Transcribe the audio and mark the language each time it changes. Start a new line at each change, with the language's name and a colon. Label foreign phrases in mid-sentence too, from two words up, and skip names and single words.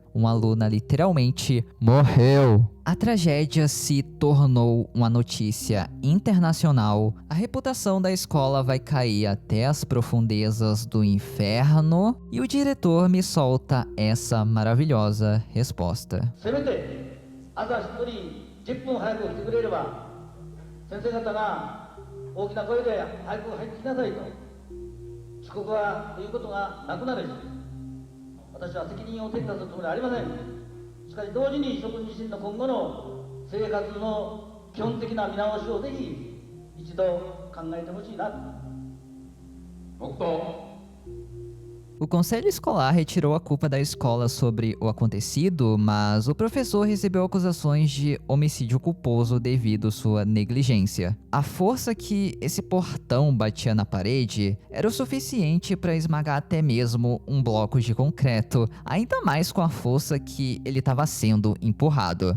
Portuguese: Uma aluna literalmente morreu. A tragédia se tornou uma notícia internacional. A reputação da escola vai cair até as profundezas do inferno. E o diretor me solta essa maravilhosa resposta.
Japanese: しかし同時に職自身の今後の生活の基本的な見直しをぜひ一度考えてほしいなと。黙祷。
Portuguese: O conselho escolar retirou a culpa da escola sobre o acontecido, mas o professor recebeu acusações de homicídio culposo devido sua negligência. A força que esse portão batia na parede era o suficiente para esmagar até mesmo um bloco de concreto, ainda mais com a força que ele estava sendo empurrado.